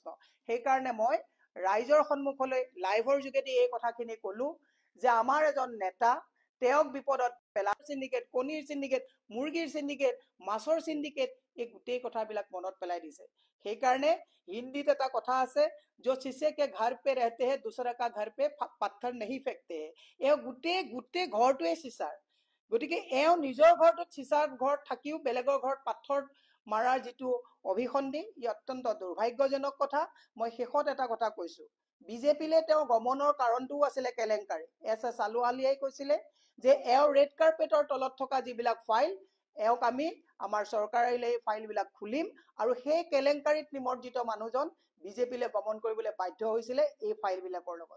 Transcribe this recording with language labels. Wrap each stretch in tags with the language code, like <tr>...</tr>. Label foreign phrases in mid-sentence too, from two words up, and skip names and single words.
<as>সেইকাৰণে মই ৰাইজৰ সন্মুখলৈ লাইভৰ যোগেদি এই কথাখিনি কলো যে আমাৰ এজন নেতা, তেওঁক বিপদত পেলাৰ চিণ্ডিকেট, কণীৰ চিণ্ডিকেট, মুৰ্গীৰ চিণ্ডিকেট, মাছৰ চিণ্ডিকেট, এই গোটেই কথাবিলাক মনত পেলাই দিছে। সেইকাৰণে হিন্দীত এটা কথা আছে,</as> <hi>जो शीशे के घर पे रहते हैं दूसरा का घर पे पत्थर नहीं फेंकते हैं।</hi> <as>এওঁ গোটেই ঘৰটোৱে চিচাৰ। গতিকে এওঁ নিজৰ ঘৰটোত চিচাৰ ঘৰত থাকিও বেলেগৰ ঘৰত পাথৰ মাৰাৰ যিটো অভিসন্ধি ই অত্যন্ত দুৰ্ভাগ্যজনক কথা। মই শেষত এটা কথা কৈছো, বিজেপিলে তেওঁ গমনৰ কাৰণটোও আছিলে কেলেংকাৰী। এছ এছ আলুৱালিয়াই কৈছিলে যে এওঁৰ ৰেড কাৰ্পেটৰ তলত থকা যিবিলাক ফাইল এওঁক আমি আমাৰ চৰকাৰলৈ এই ফাইলবিলাক খুলিম, আৰু সেই কেলেংকাৰীত নিমজ্জিত মানুহজন বিজেপিলে গমন কৰিবলৈ বাধ্য হৈছিলে এই ফাইলবিলাকৰ লগত।</as>